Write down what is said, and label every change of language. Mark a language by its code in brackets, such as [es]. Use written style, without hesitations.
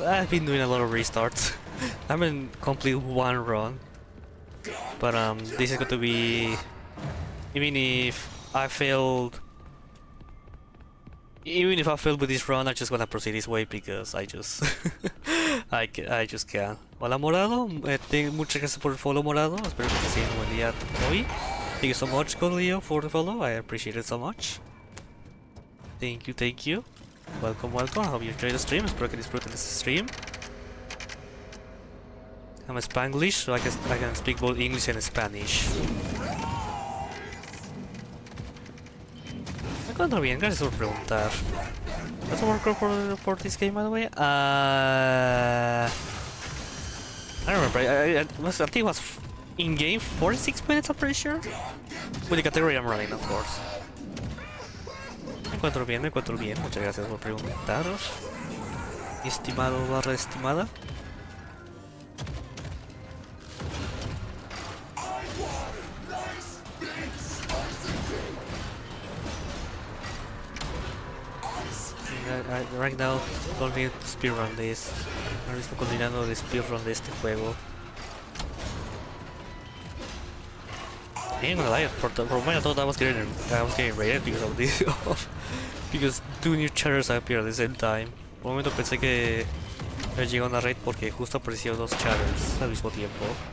[en] I've been doing a lot of restarts. I haven't completed one run, but this is going to be, even if I failed with this run, I'm just gonna proceed this way, because I just I just can't. [es] Hola Morado, muchas gracias por el follow, Morado. Espero que estés teniendo un buen día hoy. [en] Thank you so much, Leo, for the follow. I appreciate it so much. Thank you. Welcome. I hope you enjoy the stream. [es] Espero que disfruten [en] this stream. I'm Spanglish, so I can speak both English and Spanish. [es] Me encuentro bien, gracias por preguntar. [en] What's the workload for this game, by the way? I don't remember. I think it was in-game 46 minutes, I'm pretty sure. With the category I'm running, of course. [es] Me encuentro bien. Muchas gracias por preguntar. Estimado / estimada. [en] Right now, don't need to speedrun this. [es] Ahora mismo continuando de speedrun de este juego. [en] Ain't gonna lie, for a moment I thought I was getting raided because of this, because 2 new chatters appeared at the same time. [es] Por un momento pensé que me llegó una raid porque justo aparecieron 2 chatters al mismo tiempo.